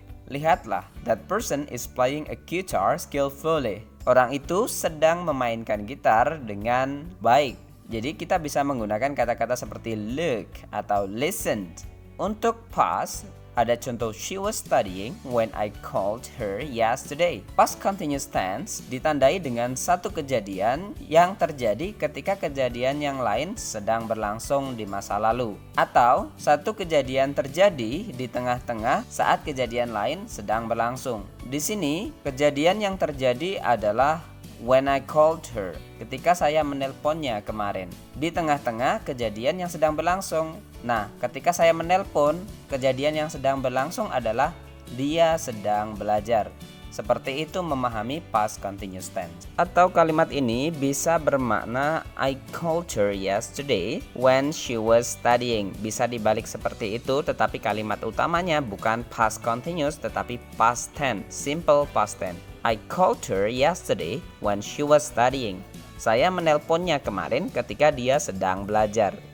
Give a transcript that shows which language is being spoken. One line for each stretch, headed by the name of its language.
Indonesian: Lihatlah,
English: that person is playing a guitar skillfully.
Indonesian: Orang itu sedang memainkan gitar dengan baik. Jadi kita bisa menggunakan kata-kata seperti look atau listen. Untuk past, ada contoh
English: she was studying when I called her yesterday.
Indonesian: Past continuous tense ditandai dengan satu kejadian yang terjadi ketika kejadian yang lain sedang berlangsung di masa lalu. Atau satu kejadian terjadi di tengah-tengah saat kejadian lain sedang berlangsung. Di sini kejadian yang terjadi adalah
English: when I called her,
Indonesian: ketika saya menelponnya kemarin. Di tengah-tengah kejadian yang sedang berlangsung. Nah, ketika saya menelpon, kejadian yang sedang berlangsung adalah dia sedang belajar. Seperti itu memahami past continuous tense. Atau kalimat ini bisa bermakna
English: I called her yesterday when she was studying.
Indonesian: Bisa dibalik seperti itu, tetapi kalimat utamanya bukan past continuous tetapi past tense, simple past tense.
English: I called her yesterday when she was studying.
Indonesian: Saya menelponnya kemarin ketika dia sedang belajar.